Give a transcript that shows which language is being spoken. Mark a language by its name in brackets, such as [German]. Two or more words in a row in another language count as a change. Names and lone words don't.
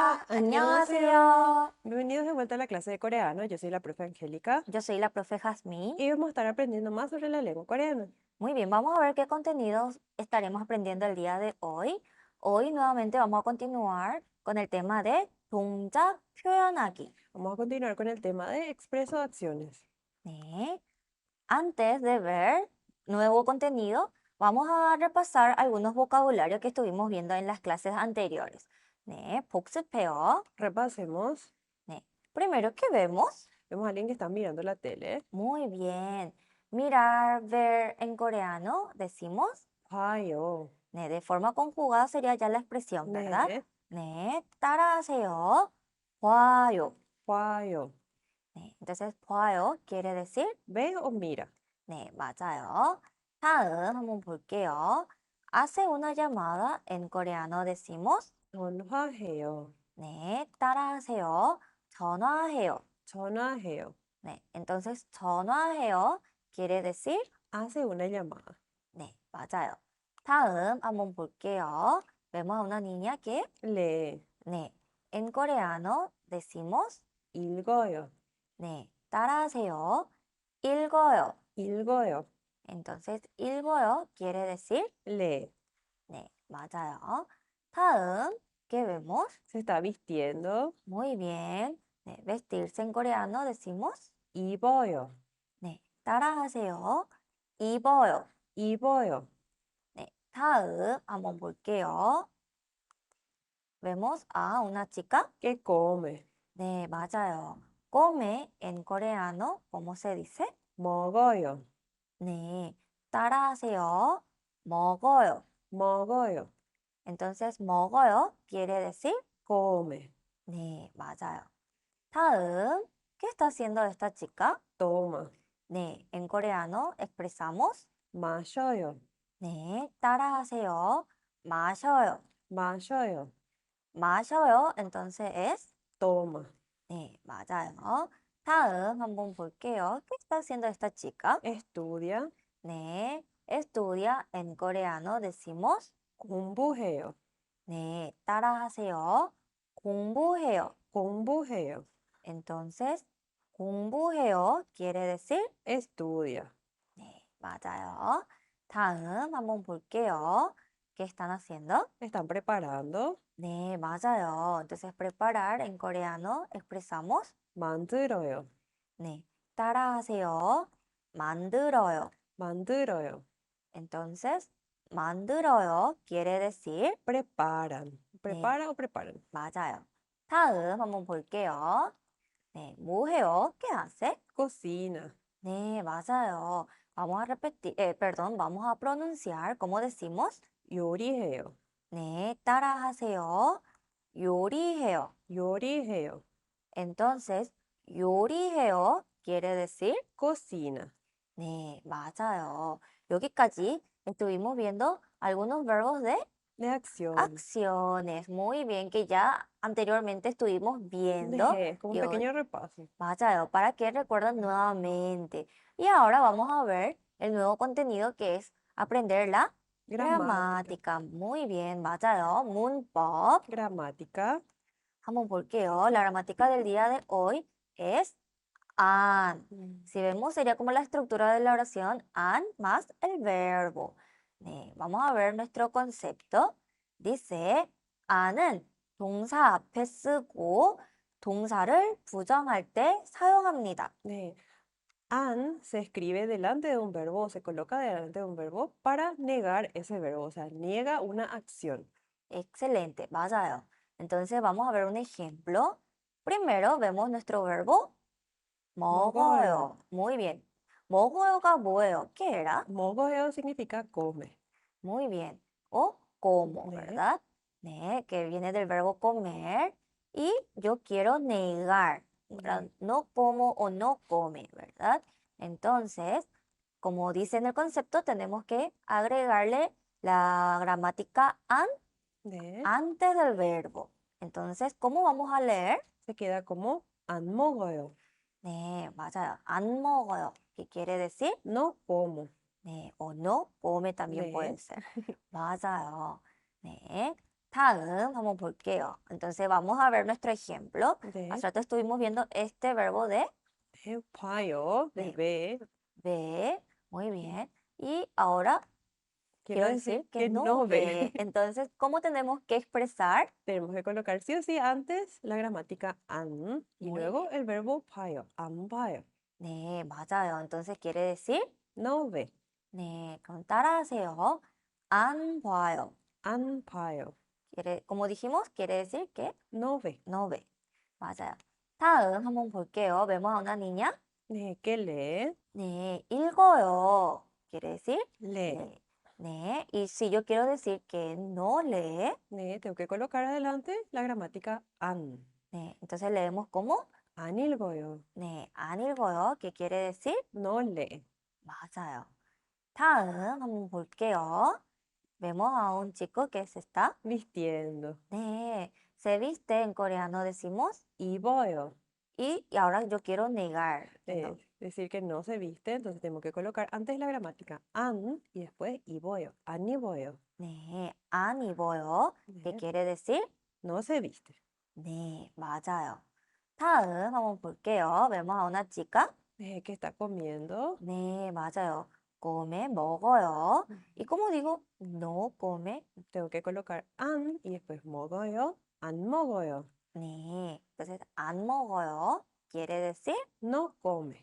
[Korean] 안녕하세요. 안녕하세요. [Spanish] Bienvenidos de vuelta a la clase de coreano. Yo soy la profe Angélica Yo soy la profe Jazmín. y vamos a estar aprendiendo más sobre la lengua coreana. Muy bien, vamos a ver qué contenidos estaremos aprendiendo el día de hoy. Hoy nuevamente vamos a continuar con el tema de [Korean] 동작 표현하기. [Spanish] Vamos a continuar con el tema de expreso acciones. [Korean] 네. [Spanish] Antes de ver nuevo contenido, vamos a repasar algunos vocabularios que estuvimos viendo en las clases anteriores. [Korean] 네, 복습해요. [Spanish] Repasemos. [Korean] 네. [Spanish] Primero, ¿qué vemos? Vemos a alguien que está mirando la tele. Muy bien. Mirar, ver en coreano decimos [Korean] Hayo. [Spanish] 네, de forma conjugada sería ya la expresión, ¿verdad? [Korean] 네. 네, 따라하세요. 봐요. Hayo. 네, [Spanish] entonces 봐요 quiere decir Ve o mira. [Korean] 네, 맞아요. 다음 한번 볼게요. [Spanish] Hace una llamada en coreano decimos [Korean] 전화해요. 네, 따라하세요. 전화해요. 전화해요. 네, [Spanish] entonces 전화해요 quiere decir Hace una llamada. [Korean] 네, 맞아요. 다음 한번 볼게요. [Spanish] Vemos a una niña que Lee. 네, en coreano decimos [Korean] 읽어요. 네, 따라하세요. 읽어요. 읽어요. [Spanish] Entonces, 읽어요 quiere decir Lee. [Korean] 네, 맞아요. 다음, [Spanish] ¿qué vemos? Se está vistiendo. Muy bien. 네, vestirse en coreano decimos [Korean] 입어요. 네, 따라하세요. 입어요. 입어요. 네, 다음 한번 볼게요. [Spanish] Vemos a una chica. ¿Qué come? [Korean] 네, 맞아요. [Spanish] come en coreano, ¿cómo se dice? [Korean] 먹어요. 네, 따라하세요. 먹어요. 먹어요. [Spanish] Entonces, 먹어요 quiere decir Come. [Korean] 네, 맞아요. 다음, [Spanish] ¿qué está haciendo esta chica? Toma. 네, en coreano expresamos [Korean] 마셔요. 네, 따라하세요. 마셔요. 마셔요. 마셔요. [Spanish] Entonces es Toma. [Korean] 네, 맞아요. 다음 한번 볼게요. [Spanish] ¿Qué está haciendo esta chica? Estudia. 네, estudia en coreano decimos [Korean] 공부해요. 네, 따라하세요. 공부해요. 공부해요. [Spanish] Entonces, 공부해요 quiere decir Estudia. [Korean] 네, 맞아요. 다음 한번 볼게요. [Spanish] ¿Qué están haciendo? ¿Están preparando? [Korean] 네, 맞아요. [Spanish] Entonces, preparar en coreano expresamos [Korean] 만들어요. 네, 따라하세요. 만들어요. 만들어요. [Spanish] Entonces, 만들어요 quiere decir Preparan. [Korean] 네, [Spanish] ¿Prepara o preparan? [Korean] 맞아요. 다음 한번 볼게요. 네, 뭐 해요? [Spanish] ¿Qué hace? Cocina. 네, 맞아요. Vamos a repetir, perdón, vamos a pronunciar, ¿cómo decimos? [Korean] 요리해요. 네, 따라하세요. 요리해요. 요리해요. [Spanish] Entonces, 요리해요 quiere decir Cocina. [Korean] 네, 맞아요. 여기까지 [Spanish] estuvimos viendo algunos verbos de De acción. acciones. Muy bien, que ya anteriormente estuvimos viendo. Como un Y hoy, pequeño repaso. 맞아요, para que recuerden nuevamente. Y ahora vamos a ver el nuevo contenido que es aprender la Gramática. gramática. Muy bien, [Korean] 맞아요. 문법. [Spanish] Gramática. [Korean] 한번 볼게요. [Spanish] La gramática del día de hoy es an. Mm. Si vemos, sería como la estructura de la oración an más el verbo. 네, vamos a ver nuestro concepto. Dice, [Korean] an은 동사 앞에 쓰고 동사를 부정할 때 사용합니다. 네. [Spanish] An se escribe delante de un verbo o se coloca delante de un verbo para negar ese verbo, o sea, niega una acción. Excelente, 맞아요. Entonces vamos a ver un ejemplo. Primero vemos nuestro verbo [Korean] 먹어요. 먹어요. [Spanish] Muy bien. [Korean] 먹어요가 뭐예요? [Spanish] ¿Qué era? 먹어요 significa come. Muy bien. O como, [Korean] 네. [Spanish] ¿verdad? 네, que viene del verbo comer. Y yo quiero negar, ¿verdad? [Korean] 네. [Spanish] No como o no come, ¿verdad? Entonces, como dice en el concepto, tenemos que agregarle la gramática an [Korean] 네. [Spanish] antes del verbo. Entonces, ¿cómo vamos a leer? Se queda como [Korean] 안 먹어요. 네, 맞아요. 안 먹어요. [Spanish] ¿Qué quiere decir? No como. 네, o no come también [Korean] 네. [Spanish] puede ser. [Korean] 맞아요. 네. 다음 한번 볼게요. [Spanish] Entonces vamos a ver nuestro ejemplo. [Korean] 네, [Spanish] Hace rato estuvimos viendo este verbo de [Korean] 봐요. 네, 네, [Spanish] ve. ver. Muy bien. Y ahora Quiero quiero decir decir que que no no ve. ve. Entonces, ¿cómo tenemos que expresar? Tenemos que colocar sí o sí antes la gramática an y Muy luego bien. el verbo [Korean] 봐요. 안 봐요. 네, 맞아요. [Spanish] Entonces quiere decir, No ve. [Korean] 네, 그럼 따라하세요. 안 봐요. 안 봐요. [Spanish] como dijimos, quiere decir que No ve. no ve. [Korean] 맞아요. 다음 한번 볼게요. 메모하 [Spanish] una niña. 네, que lee. [Korean] 네, 읽어요. [Spanish] Quiere decir, Lee. [Korean] 네, 네. [Spanish] Y si yo quiero decir que no lee, 네, tengo que colocar adelante la gramática an. 네, entonces leemos como, [Korean] 안 읽어요. 네, 안 읽어요. [Spanish] ¿Qué quiere decir? No lee. [Korean] 맞아요. 다음 한번 볼게요. [Spanish] 메모하 un chico que es esta. Vistiendo. 네, se viste en coreano decimos [Korean] 입어요. [Spanish] y ahora yo quiero negar. Que no. Decir que no se viste, entonces tenemos que colocar antes la gramática an y después 입어요. [Korean] 안 입어요. 네, 안 입어요. [Spanish] ¿Qué [Korean] 네, [Spanish] quiere decir? no se viste. [Korean] 네, 맞아요. 다음 한번 볼게요. [Spanish] 메모하 una chica. ¿Qué está comiendo? [Korean] 네, 맞아요. come, 먹어요. Mm. [Spanish] ¿Y cómo digo? No come. Tengo que colocar an y después 먹어요. [Korean] 안 먹어요. [Spanish] 네, entonces [Korean] 안 먹어요. [Spanish] Quiere decir? No come.